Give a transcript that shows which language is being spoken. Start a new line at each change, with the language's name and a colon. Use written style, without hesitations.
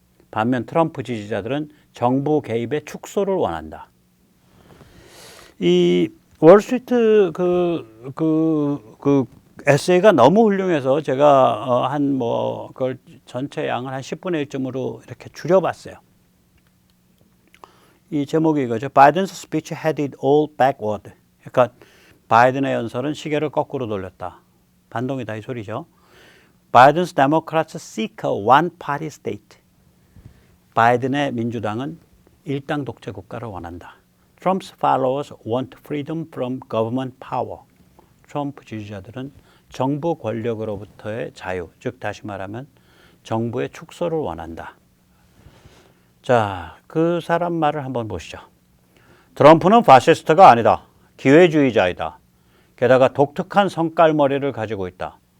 Korean: 반면 트럼프 지지자들은 정부 개입의 축소를 원한다. 이 월스트리트 그 에세이가 너무 훌륭해서 제가 그걸 전체 양을 한 10분의 1쯤으로 이렇게 줄여봤어요. 이 제목이 이거죠.
English: Biden's speech had it all backward.
Korean: 그러니까 바이든의 연설은 시계를 거꾸로 돌렸다. 반동이다 이 소리죠.
English: Biden's Democrats seek a one-party state.
Korean: 바이든의 민주당은 일당 독재 국가를 원한다.
English: Trump's followers want freedom from government power.
Korean: 트럼프 지지자들은 정부 권력으로부터의 자유, 즉 다시 말하면 정부의 축소를 원한다. 자, 그 사람 말을 한번 보시죠. 트럼프는 파시스트가 아니다. 기회주의자이다. 게다가 독특한 성깔머리를 가지고 있다.